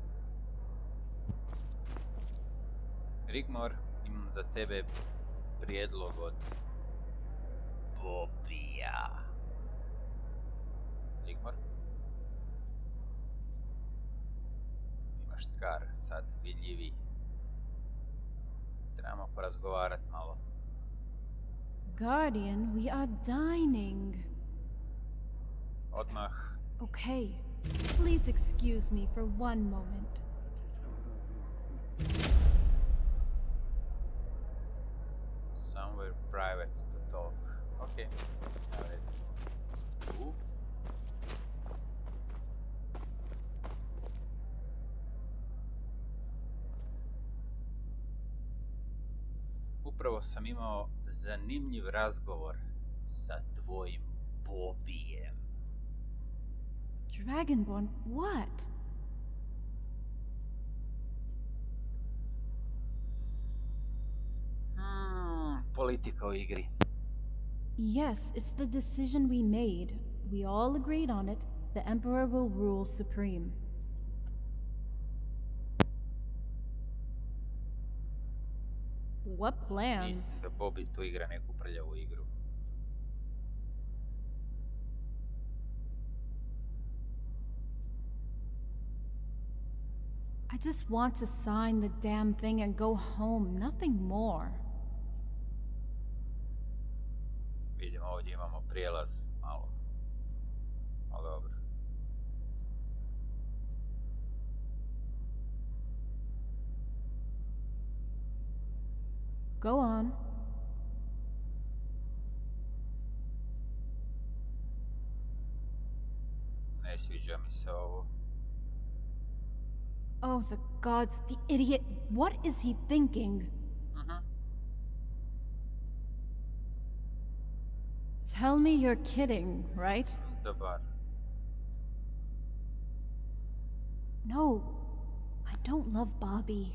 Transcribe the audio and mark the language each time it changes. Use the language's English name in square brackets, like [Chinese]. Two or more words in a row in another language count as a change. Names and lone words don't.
[Croatian] Rigmor, imam za tebe prijedlog od Bobbija. Rigmor? Imaš skar, sad vidljivi. Trebamo porazgovarati malo. [English] Guardian, we are dining. [Croatian] Odmah. [English] Okay, please excuse me for one moment. Somewhere private to talk. [Croatian] Ok, evo recimo. Tu. Upravo sam imao zanimljiv razgovor sa tvojim Bobbijem. [English] Dragonborn, what? [Croatian] Politika u igri. [English] Yes, it's the decision we made. We all agreed on it. The Emperor will rule supreme. What plans? [Croatian] Mislim da Bobbi tu igra neku prljavu igru. [English] I just want to sign the damn thing and go home, nothing more. [Croatian] Vidimo ovdje imamo prijelaz malo. Ali dobro. [English] Go on. [Croatian] Ne sviđa mi se ovo. [English] Oh, the gods, the idiot. What is he thinking? Tell me you're kidding, right? [Croatian] Dobar. [English] No, I don't love Bobby.